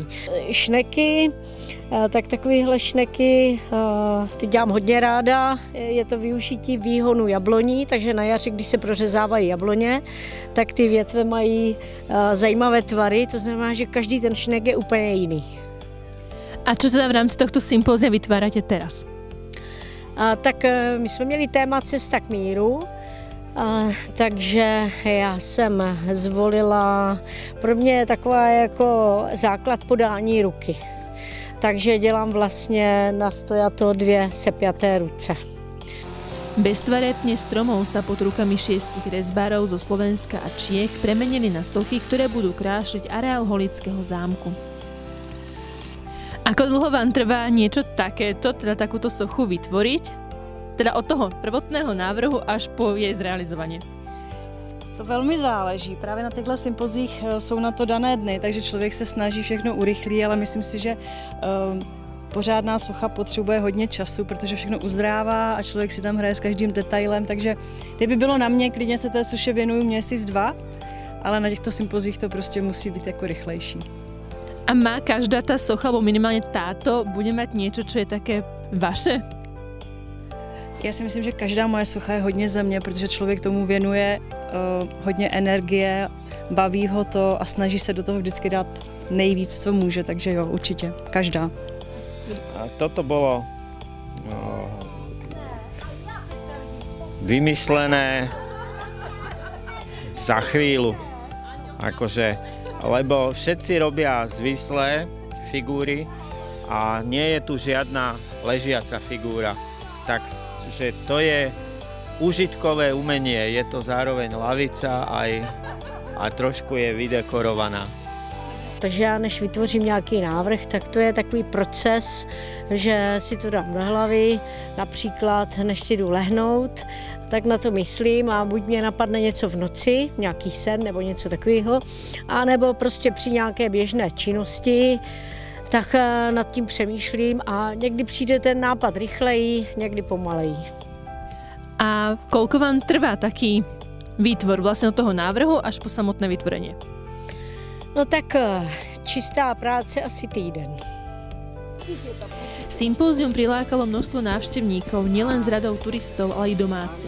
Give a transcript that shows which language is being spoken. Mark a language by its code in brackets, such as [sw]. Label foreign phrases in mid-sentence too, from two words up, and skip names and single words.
[cs] Šneky, tak takovéhle šneky, ty dělám hodně ráda. Je to využití výhonu jabloní, takže na jaře, když se prořezávají jabloně, tak ty větve mají zajímavé tvary, to znamená, že každý ten šnek je úplně jiný. [sk] A čo teda v rámci tohto sympózia vytvárate teraz? [cs] Tak my jsme měli téma Cesta k míru. Takže já jsem zvolila, pro mě je taková jako základ podání ruky. Takže dělám vlastně na stojato dvě sepjaté ruce. [sk] Beztvaré pne stromov sa pod rukami 6 rezbárov zo Slovenska a Čiech premenili na sochy, ktoré budú krášliť areál Holického zámku. Ako dlho vám trvá niečo takéto, teda takúto sochu vytvoriť? Teda od toho prvotného návrhu až po jej zrealizovanie. [cs] To velmi záleží. Právě na těchto sympozích jsou na to dané dny, takže člověk se snaží všechno urychlí, ale myslím si, že pořádná socha potřebuje hodně času, protože všechno uzdrává a člověk si tam hraje s každým detailem, takže kdyby bylo na mě, klidně se té soše věnuju měsíc, 2, ale na těchto sympozích to prostě musí být jako rychlejší. [sk] A má každá tá socha, alebo minimálne táto, bude mať niečo, čo je také vaše? [cs] Já si myslím, že každá moje socha je hodně ze mě, protože člověk tomu věnuje hodně energie, baví ho to a snaží se do toho vždycky dát nejvíc, co může, takže jo, určitě, každá. [sk] A toto bolo vymyslené za chvíľu, akože, lebo všetci robia zvislé figúry a nie je tu žiadna ležiaca figúra. Takže to je užitkové umenie, je to zároveň lavica a trošku je vydekorovaná. [cs] Takže já než vytvořím nějaký návrh, tak to je takový proces, že si to dám do hlavy, například než si jdu lehnout, tak na to myslím a buď mě napadne něco v noci, nějaký sen nebo něco takového, anebo prostě při nějaké běžné činnosti, tak nad tím přemýšlím a někdy přijde ten nápad rychleji, někdy pomaleji. [sk] A koľko vám trvá taký výtvor vlastne od toho návrhu až po samotné vytvorenie? [cs] No tak čistá práce asi týden. [sk] Sympózium prilákalo množstvo návštevníkov nielen z radov turistov, ale i domácich.